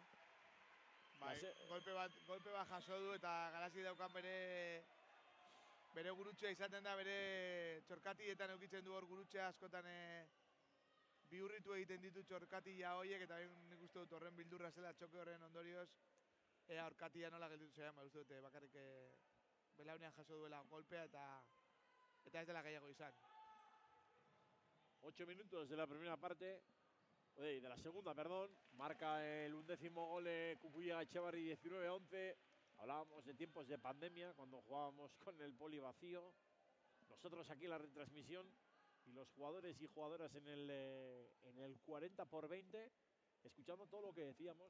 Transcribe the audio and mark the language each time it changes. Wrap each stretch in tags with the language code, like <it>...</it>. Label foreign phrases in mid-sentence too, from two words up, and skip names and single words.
<eu>Golpe bat jaso du eta Garasi daukan bere gurutxea izaten da, bere txorkatietan eukitzen du hor gurutxea askotan bihurritu egiten ditu txorkatia horiek eta nik uste dut horren bildurra zela txoke horren ondorioz aurkatia nola gelditu zean, uste dute bakarrik belaunean jaso duela golpea eta ez dela gehiago izan.</eu> <es>8 minutos de la primera parte, de la segunda, perdón. Marca el 11º gol Cucuya Echevarri, 19-11. Hablábamos de tiempos de pandemia, cuando jugábamos con el poli vacío. Nosotros aquí en la retransmisión y los jugadores y jugadoras en el 40x20, escuchando todo lo que decíamos.</es>